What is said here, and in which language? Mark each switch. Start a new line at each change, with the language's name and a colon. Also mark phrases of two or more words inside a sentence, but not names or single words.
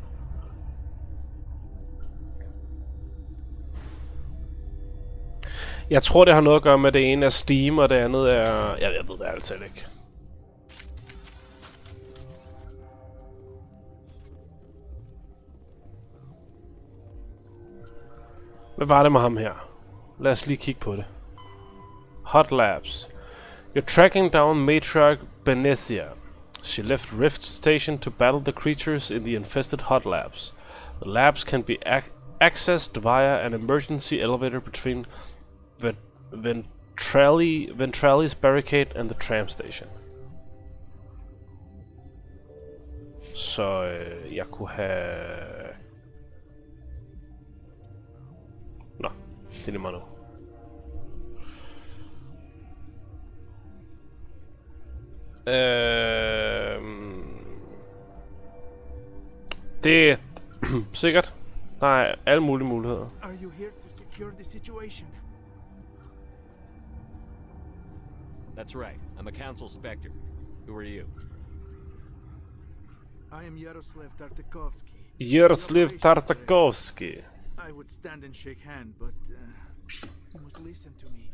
Danish: Jeg tror, det har noget at gøre med, at det ene er Steam, og det andet er... Jeg ved det altid ikke. Hvad var det med ham her? Lad os lige kigge på det. Hot Labs.
English: You're tracking down Matriarch Benesia. She left Rift Station to battle the creatures in the infested Hot Labs. The labs can be accessed via an emergency elevator between Ventrali's barricade and the tram station.
Danish: Så jeg kunne have... Nå, det er lige meget nu. Det er sikkert. Der er alle mulige muligheder.
English: Are you here to secure the situation? That's right. I'm a council specter. Who are you? I am Yaroslav Tartakovsky. Yaroslav Tartakovsky. I would stand and shake hand, but you must listen to me.